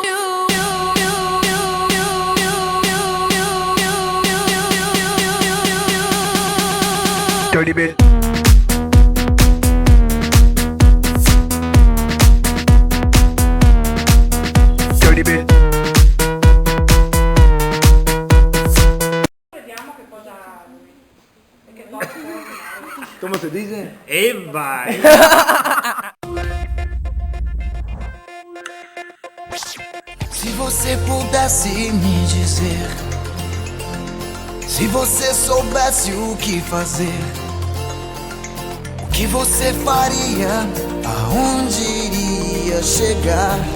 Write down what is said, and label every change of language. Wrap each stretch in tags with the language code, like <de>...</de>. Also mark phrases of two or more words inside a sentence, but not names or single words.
<en>Dirty bit. Dirty bit.</en> <it>Vediamo che cosa ha lui. Perché dopo</it> <es>¿Cómo se dice?</es> <pt>E vai! Se você pudesse me dizer, se você soubesse o que fazer, o que você faria, aonde iria chegar?</pt>